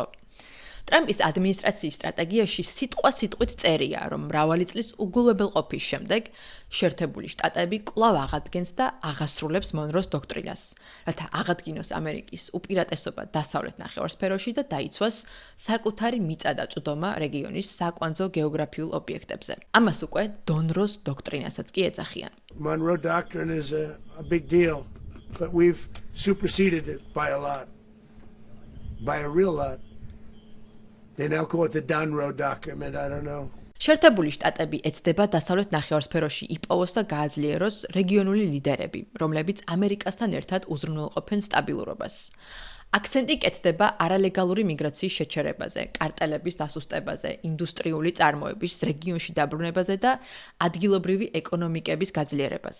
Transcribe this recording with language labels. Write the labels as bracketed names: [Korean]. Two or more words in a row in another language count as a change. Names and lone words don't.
[Georgian] ტრამპის ადმინისტრაციის სტრატეგიაში სიტყვით წერია, რომ მრავალი წლის უგულებელყოფის შემდეგ შეერთებული შტატები კვლავ აღადგენს და აღასრულებს მონროს დოქტრინას, რათა აღადგინოს ამერიკის უპირატესობა დასავლეთ ნახევარსფეროში და დაიცვას საკუთარი მიწა და წვდომა რეგიონის საკვანძო გეოგრაფიულ ობიექტებზე. ამას უკვე დონროს დოქტრინასაც კი ეძახიან. [English] Monroe Doctrine is a big deal, but we've superseded it by a lot, by a real lot. They now call it the Donroe Document, I don't know. [Georgian] შეერთებული შტატები ეცდება დასავლეთ ნახევარსფეროში იპოვოს და გააძლიეროს რეგიონული ლიდერები, რომლებიც ამერიკასთან ერთად უზრუნველყოფენ სტაბილურობას. აქცენტი კეთდება არალეგალური მიგრაციის შეჩერებაზე, კარტელების დასუსტებაზე, ინდუსტრიული წარმოების რეგიონში დაბრუნებაზე და ადგილობრივი ეკონომიკების გაძლიერებაზე.